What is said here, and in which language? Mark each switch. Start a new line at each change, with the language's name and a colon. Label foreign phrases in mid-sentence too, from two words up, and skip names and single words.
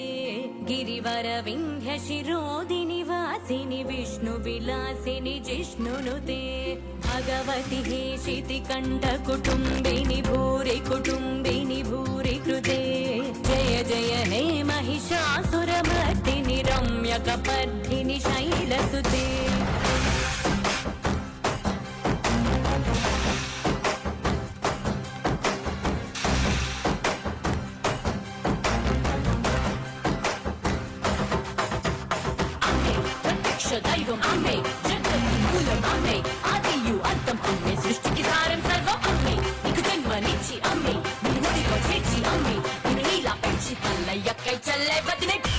Sanskrit: ಗಿರಿವರ ವಿಂಧ್ಯ ಶಿರೋದಿನಿ ವಾಸಿನಿ ವಿಷ್ಣು ವಿಲಾಸಿನಿ ಜಿಷ್ಣುನುತೆ ಭಗವತಿ ಹೇಷಿತಿ ಕಂಠ ಕುಟುಂಬಿನಿ ಭೂರಿ ಕೃತೆ ಜಯ ಜಯ ಹೇ ಮಹಿಷಾಸುರ ಮರ್ದಿನಿ ರಮ್ಯ ಕಪರ್ಧಿನಿ ಶೈಲಸುತೆ
Telugu: దైవం అమ్మే జగత్తి మూలం అమ్మే ఆదియు అంతం అమ్మే సృష్టికి సారం సర్వం అమ్మే నీకు జన్మనిచ్చి అమ్మే నిన్ను ముడిలో చేర్చి అమ్మే నిన్ను నీలా పెంచి తల్లయ్యక్కై చల్లై వదిలే